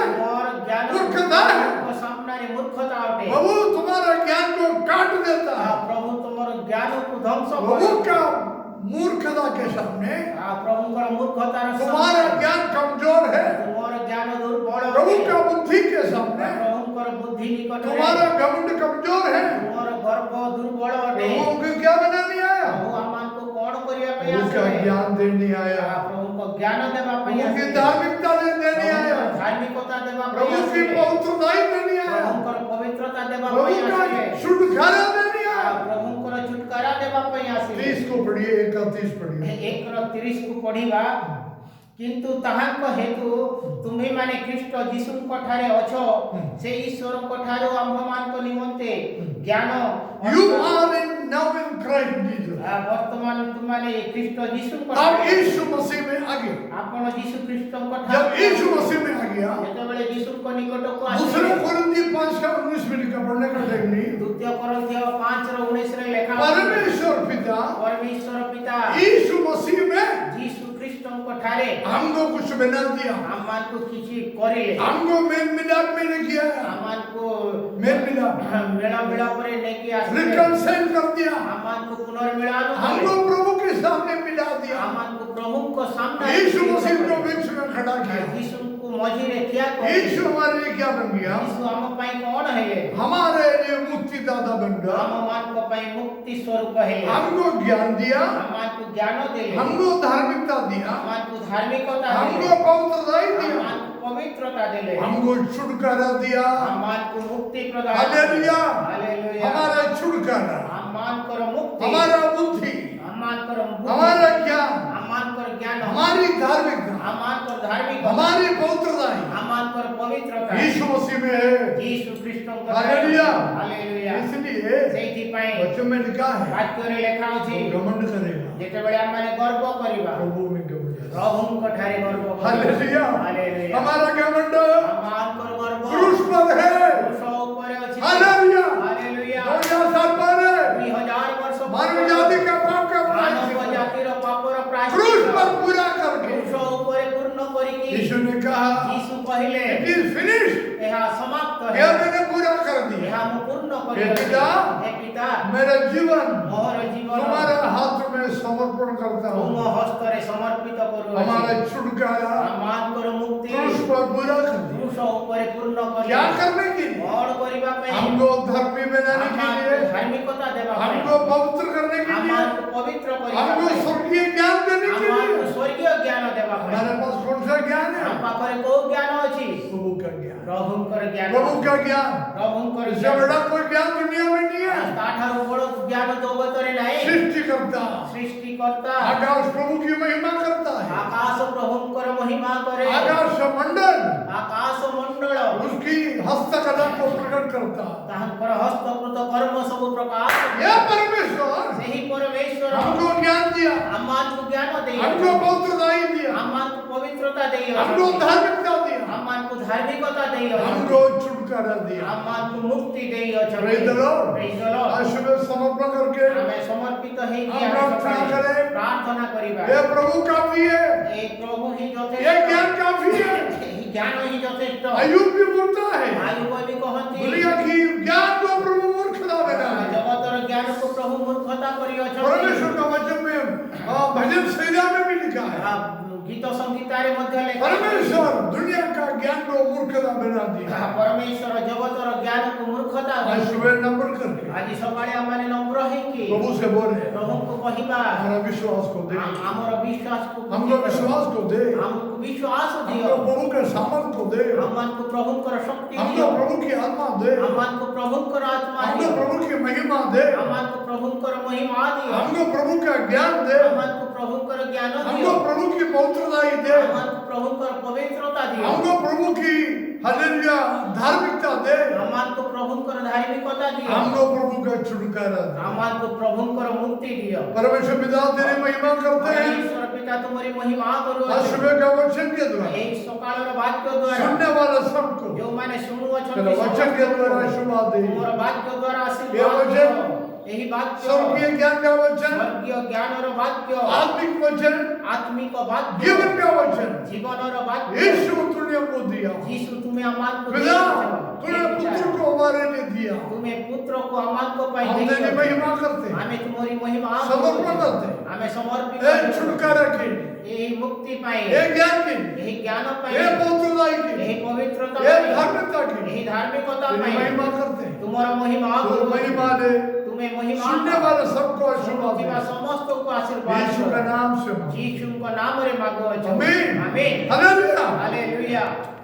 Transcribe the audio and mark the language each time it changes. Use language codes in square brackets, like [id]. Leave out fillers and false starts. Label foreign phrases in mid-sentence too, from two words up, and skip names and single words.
[or] ମୋର ଜ୍ଞାନ [hi] ମୂର୍ଖତା है। [or] ପ୍ରଭୁଙ୍କ ସାମ୍ନାରେ ମୂର୍ଖତା ଅଟେ। [hi] प्रभु तुम्हारा ज्ञान को काट देता है। [or] ପ୍ରଭୁ ତୁମର ଜ୍ଞାନକୁ ଧ୍ୱଂସ [hi] प्रभु [or] କରେ। [hi] का मूर्खता के सामने [or] ପ୍ରଭୁଙ୍କର ମୂର୍ଖତାର [hi] तुम्हारा [or] ସାମ୍ନାରେ [hi] ज्ञान कमजोर है। [or] ତୁମର ଜ୍ଞାନ ଦୁର୍ବଳ [hi] प्रभु [or] ଅଟେ। [hi] का बुद्धि के सामने [or] ପ୍ରଭୁଙ୍କର ବୁଦ୍ଧି ନିକଟରେ [hi] तुम्हारा घमंड कमजोर है। [or] ତୁମର ଗର୍ବ ଦୁର୍ବଳ ଅଟେ। [hi] प्रभु उनको क्या बनाने आया? [or] ପ୍ରଭୁ ଆମମାନଙ୍କୁ କଣ କରିବା ପାଇଁ [hi] प्रभु का [or] ଆସିଲେ? [hi] ज्ञान देने आया, [or] ପ୍ରଭୁଙ୍କ ଜ୍ଞାନ ଦେବା ପାଇଁ [hi] प्रभु की [or] ଆସିଲେ। [hi] धार्मिकता देने आया, [or] ପ୍ରଭୁଙ୍କର ଧାର୍ମିକତା ଦେବା ପାଇଁ [hi] प्रभु की [or] ଆସିଲେ। [hi] पवित्रताई देने आया, [or] ପ୍ରଭୁଙ୍କର ପବିତ୍ରତା ଦେବା [hi] प्रभु [or] ପାଇଁ [hi] का [or] ଆସିଲେ। [hi] छुटकारा देने आया। [or] ପ୍ରଭୁଙ୍କର ଛୁଟକାରା ଦେବା ପାଇଁ ଆସିଲେ। [hi] 30 को पढ़िए, 31 पढ़िए। [or] 1:30 କୁ ପଢିବା, କିନ୍ତୁ ତାହାଙ୍କ ହେତୁ ତୁମ୍ଭେମାନେ ଖ୍ରୀଷ୍ଟ ଯୀଶୁଙ୍କ ଠାରେ ଅଛ, ସେ ଈଶ୍ୱରଙ୍କ ଠାରୁ ଆମ୍ଭମାନଙ୍କ ନିମନ୍ତେ ଜ୍ଞାନ [en] You are now in Christ Jesus. [or] ବର୍ତ୍ତମାନ ତୁମମାନେ ଖ୍ରୀଷ୍ଟ ଯୀଶୁଙ୍କ [hi] आप [or] ଠାରେ, [hi] यीशु मसीह में आ गए। [or] ଆପଣ ଯୀଶୁ ଖ୍ରୀଷ୍ଟଙ୍କ [hi] जब [or] ଠାରେ [hi] यीशु मसीह में आ गया, [or] ଯେତେବେଳେ ଯୀଶୁଙ୍କ ନିକଟକୁ [hi] दूसरे [or] ଆସିଲେ, [hi] कोरिन्थी 5:19 में लिखा, पढ़ने का टाइम नहीं। [or] ଦ୍ୱିତୀୟ କରନ୍ଥୀୟ 5:19 ରେ ଲେଖା ଅଛି, [hi] परमेश्वर पिता [or] ପରମେଶ୍ୱର ପିତା [hi] यीशु मसीह में [or] ଯୀଶୁ ଖ୍ରୀଷ୍ଟଙ୍କ ଠାରେ [hi] हमको कुछ बना दिया, [or] ଆମମାନଙ୍କୁ କିଛି କରିଲେ, [hi] हमको मेल मिलाप में ने किया, [or] ଆମମାନଙ୍କୁ [hi] मेल मिलाप [or] ମେଳ ମିଳାପରେ ନେଇକି ଆସିଲେ, [hi] रिकंसाइल कर दिया, [or] ଆମମାନଙ୍କୁ ପୁନର୍ମିଳନ [hi] हमको [or] କଲେ, [hi] प्रभु के सामने मिला दिया। [or] ଆମମାନଙ୍କୁ ପ୍ରଭୁଙ୍କ ସାମ୍ନାରେ [hi] यीशु मसीह को [or] କଲେ। [hi] बीच में खड़ा किया। [or] ଯୀଶୁଙ୍କୁ ମଝିରେ ଠିଆ କଲେ। [hi] यीशु हमारे लिए क्या बन गया? [or] ଯୀଶୁ ଆମ ପାଇଁ କଣ ହେଲେ? [hi] हमारे लिए मुक्तिदाता बन गया। [or] ଆମମାନଙ୍କ ପାଇଁ ମୁକ୍ତି ସ୍ୱରୂପ ହେଲେ। [hi] हमको ज्ञान दिया, [or] ଆମମାନଙ୍କୁ ଜ୍ଞାନ ଦେଲେ, [hi] हमको धार्मिकता दिया, [or] ଆମମାନଙ୍କୁ ଧାର୍ମିକତା [hi] हमको [or] ଦେଲେ, [hi] पवित्रताई दिया, [or] ଆମମାନଙ୍କୁ ପବିତ୍ରତା ଦେଲେ, [hi] हमको छुटकारा दिया। [or] ଆମମାନଙ୍କୁ ମୁକ୍ତି ପ୍ରଦାନ [hi] हालेलुया, [or] ହାଲେଲୁୟା। [hi] हमारा छुटकारा, [or] ଆମମାନଙ୍କର ମୁକ୍ତି, [hi] हमारा बुद्धि, [or] ଆମମାନଙ୍କର ବୁଦ୍ଧି, [hi] हमारा ज्ञान, [or] ଆମମାନଙ୍କର ଜ୍ଞାନ, [hi] हमारी धार्मिकता, [or] ଆମମାନଙ୍କର ଧାର୍ମିକତା, [hi] हमारी पवित्रताई [or] ଆମମାନଙ୍କର ପବିତ୍ରତା [hi] यीशु मसीह में है। [or] ଯୀଶୁ ଖ୍ରୀଷ୍ଟଙ୍କ [hi] हालेलुया। [or] ହାଲେଲୁୟା। [hi] इसलिए [or] ସେଇଥିପାଇଁ [hi] बच्चों में लिखा है, [or] ବାକ୍ୟରେ ଲେଖା ଅଛି, [hi] जो घमंड करेगा [or] ଯେତେବେଳେ ଆମମାନେ ଗର୍ବ କରିବା, [hi] प्रभु में घमंड। [or] ପ୍ରଭୁଙ୍କ ଠାରେ ଗର୍ବ କରିବା। [hi] हालेलुया, [or] ହାଲେଲୁୟା। [hi] हमारा घमंड [or] ଆମମାନଙ୍କର ଗର୍ବ [hi] क्रूस पर है। [or] କ୍ରୁଶ ଉପରେ ଅଛି। [hi] हालेलुया, [or] ହାଲେଲୁୟା। [hi] 2000 साल पहले [or] 2000 ବର୍ଷ [hi] मानव जाति का पाप का [or] ମାନବ [hi] प्रायश्चित [or] ଜାତିର ପାପର [hi] क्रूस [or] ପ୍ରାୟଶ୍ଚିତ୍ତ [hi] पर पूरा करके [or] କ୍ରୁଶ ଉପରେ ପୂର୍ଣ୍ଣ କରିକି [hi] यीशु ने कहा, [or] ଯୀଶୁ କହିଲେ, [en] it is finish, [or] ଏହା ସମାପ୍ତ [hi] यह [or] ହେଲା, [hi] मैंने पूरा कर दिया। [or] ଏହା ମୁଁ ପୂର୍ଣ୍ଣ [hi] हे [or] କରିଦେଲି। [hi] पिता, [or] ହେ ପିତା, [hi] मेरा जीवन [or] ମୋର ଜୀବନ [hi] तुम्हारे हाथ में समर्पण करता [or] ତୁମ [hi] हूँ। [or] ହସ୍ତରେ ସମର୍ପିତ [hi] हमारा [or] କରୁଅଛି। [hi] छुटकारा [or] ଆମମାନଙ୍କର ମୁକ୍ତି [hi] क्रूस पर पूरा कर दिया। [or] କ୍ରୁଶ ଉପରେ ପୂର୍ଣ୍ଣ [hi] क्या [or] କରି [hi] करने के लिए? [or] କଣ କରିବା ପାଇଁ? [hi] हमको धर्मी बनाने के [or] ଆମମାନଙ୍କୁ [hi] लिए, [or] ଧାର୍ମିକତା ଦେବା ପାଇଁ, [hi] हमको पवित्र करने के लिए, [or] ଆମମାନଙ୍କୁ ପବିତ୍ର କରିବା [hi] हमको [or] ପାଇଁ, [hi] स्वर्गीय ज्ञान देने के [or] ଆମମାନଙ୍କୁ [hi] लिए। [or] ସ୍ୱର୍ଗୀୟ ଜ୍ଞାନ ଦେବା ପାଇଁ। [hi] हमारे पास कौन सा ज्ञान है? [or] ଆମ ପାଖରେ କୋଉ ଜ୍ଞାନ ଅଛି? [hi] प्रभु का ज्ञान। [or] ପ୍ରଭୁଙ୍କର ଜ୍ଞାନ। [hi] प्रभु का ज्ञान, [or] ପ୍ରଭୁଙ୍କର [hi] इससे [or] ଜ୍ଞାନ। [hi] बड़ा कोई ज्ञान दुनिया में नहीं है। [or] ତାଠାରୁ ବଡ଼ ଜ୍ଞାନ ଜଗତରେ ନାହିଁ। [hi] सृष्टिकर्ता [or] ସୃଷ୍ଟିକର୍ତ୍ତା [hi] आकाश प्रभु की महिमा करता है। [or] ଆକାଶ ପ୍ରଭୁଙ୍କର ମହିମା କରେ। [hi] आकाश मंडल [or] ଆକାଶ ମଣ୍ଡଳ [hi] उसकी हस्तकला को प्रकट करता है। [or] ତାହାଙ୍କର ହସ୍ତକୃତ କର୍ମ ସବୁ ପ୍ରକାଶ। [hi] यह परमेश्वर [or] ସେହି ପରମେଶ୍ୱର [hi] हमको ज्ञान दिया, [or] ଆମମାନଙ୍କୁ ଜ୍ଞାନ ଦେଇ, [hi] हमको पवित्रताई दिया, [or] ଆମମାନଙ୍କୁ ପବିତ୍ରତା ଦେଇ, [hi] हमको धार्मिकता दिया, [or] ଆମମାନଙ୍କୁ ଧାର୍ମିକତା ଦେଇ, [hi] हमको छुटकारा छुटकारा दिया। [or] ଆମମାନଙ୍କୁ ମୁକ୍ତି ଦେଇଅଛନ୍ତି। [en] Praise the Lord। Praise the Lord। [hi] आज सुबह समर्पण करके [or] ଆମେ ସମର୍ପିତ ହେଇକି [hi] हम [or] ଆମେ [hi] प्रार्थना [or] ସକାଳେ [hi] करें। [or] ପ୍ରାର୍ଥନା କରିବା। [hi] ये प्रभु काफी है, [or] ଏ ପ୍ରଭୁ ହିଁ [hi] ये [or] ଯଥେଷ୍ଟ। [hi] ज्ञान काफी है। [or] ଏହି ଜ୍ଞାନ ହିଁ ଯଥେଷ୍ଟ। [hi] अयुब भी बोलता है [or] ଆୟୁବ ବି କହନ୍ତି [hi] दुनिया की ज्ञान को प्रभु मूर्खता बना दिया। [or] ଜଗତର ଜ୍ଞାନକୁ ପ୍ରଭୁ ମୂର୍ଖତା କରିଅଛନ୍ତି। [hi] परमेश्वर का वचन में भजन संहिता में भी लिखा है [or] ଗୀତ ସଂଗୀତାରେ ମଧ୍ୟ ଲେଖା [hi] परमेश्वर दुनिया का ज्ञान को मूर्खता बना दिया। [or] ପରମେଶ୍ୱର ଜଗତର ଜ୍ଞାନକୁ ମୂର୍ଖତା [hi] आज सुबह नंबर करके [or] ଆଜି ସକାଳେ ଆମେ ନମ୍ର ହେଇକି [hi] प्रभु से बोले [or] ପ୍ରଭୁଙ୍କୁ କହିବା [hi] हमारा विश्वास को दे, [or] ଆମର ବିଶ୍ୱାସକୁ [hi] हमको विश्वास को दे, [or] ଆମକୁ ବିଶ୍ୱାସ ଦିଅ। [hi] हमको प्रभु के सामर्थ को दे, [or] ଆମମାନଙ୍କୁ ପ୍ରଭୁଙ୍କର ଶକ୍ତି [hi] हमको [or] ଦିଅ। [hi] प्रभु की आत्मा दे, [or] ଆମମାନଙ୍କୁ ପ୍ରଭୁଙ୍କର ଆତ୍ମା [hi] हमको [or] ଦିଅ। [hi] प्रभु की महिमा दे, [or] ଆମମାନଙ୍କୁ ପ୍ରଭୁଙ୍କର ମହିମା ଦିଅ। [hi] हमको प्रभु का ज्ञान दे, [or] ଆମମାନଙ୍କୁ ପ୍ରଭୁଙ୍କର ଜ୍ଞାନ ଦିଅ। [hi] हमको प्रभु की पवित्रता दे, [or] ଆମମାନଙ୍କୁ ପ୍ରଭୁଙ୍କର ପବିତ୍ରତା ଦିଅ। [hi] हमको प्रभु की हालेलुया धार्मिकता दे, [or] ଆମମାନଙ୍କୁ ପ୍ରଭୁଙ୍କର ଧାର୍ମିକତା ଦିଅ। [hi] हमको प्रभु का छुटकारा दे। [or] ଆମମାନଙ୍କୁ ପ୍ରଭୁଙ୍କର ମୁକ୍ତି ଦିଅ। [hi] परमेश्वर पिता तेरी महिमा करते हैं [or] ପରମେଶ୍ୱର ପିତା ତୁମରି ମହିମା [hi] आज [or] କରୁଅଛନ୍ତି। [hi] सुबह का वचन के द्वारा [or] ଏହି ସକାଳର ବାକ୍ୟ ଦ୍ୱାରା [hi] सुनने वाला सबको [or] ଯେଉଁମାନେ [hi] तेरा [or] ଶୁଣୁଅଛନ୍ତି [hi] वचन के द्वारा आशीर्वाद दे। [or] ତୁମର ବାକ୍ୟ ଦ୍ୱାରା ଏ ଆଶୀର୍ବାଦ [hi] वचन [or] ଦିଅ। ଏହି ବାକ୍ୟ [hi] स्वर्गीय ज्ञान का वचन, [or] ସ୍ୱର୍ଗୀୟ ଜ୍ଞାନର ବାକ୍ୟ, [hi] आत्मिक वचन, [or] ଆତ୍ମିକ ବାକ୍ୟ, [hi] जीवन का वचन [or] ଜୀବନର ବାକ୍ୟ। [hi] यीशु तूने हमको दिया। [or] ଯୀଶୁ ତୁମେ ଆମମାନଙ୍କୁ [hi] पिता [or] ଦେଇଛ। [hi] तूने पुत्र को हमारे लिए दिया। [or] ତୁମେ ପୁତ୍ରକୁ ଆମମାନଙ୍କ ପାଇଁ [hi] हम [or] ଦେଇଛ। [hi] तेरी महिमा करते हैं, [or] ଆମେ ତୁମରି ମହିମା [hi] समर्पण [or] କରୁଛୁ। [hi] करते हैं। [or] ଆମେ ସମର୍ପିତ [hi] ये [or] ହେଉଛୁ। [hi] छुटकारा के, [or] ଏହି ମୁକ୍ତି ପାଇଁ, [hi] ये ज्ञान के, [or] ଏହି ଜ୍ଞାନ ପାଇଁ, [hi] ये पवित्रता [or] ଏହି [hi] के, [or] ପବିତ୍ରତା [hi] ये [or] ପାଇଁ, [hi] धार्मिकता [or] ଏହି [hi] की [or] ଧାର୍ମିକତା [hi] तेरी [or] ପାଇଁ [hi] महिमा करते हैं। [or] ତୁମର ମହିମା [hi] तू [or] କରୁଅଛୁ। [hi] महिमा दे, [or] ତୁମେ ମହିମା [hi] सुनने वाले सबको आशीर्वाद [or] ଶୁଣୁଥିବା [hi] दे। [or] ସମସ୍ତଙ୍କୁ ଆଶୀର୍ବାଦ [hi] यीशु [or] କର। [hi] का नाम से मांगते हैं। [or] ଯୀଶୁଙ୍କ ନାମରେ ମାଗୁଅଛୁ। [hi] आमीन। [or] ଆମେନ୍। [hi] हालेलुया। [or] ହାଲେଲୁୟା।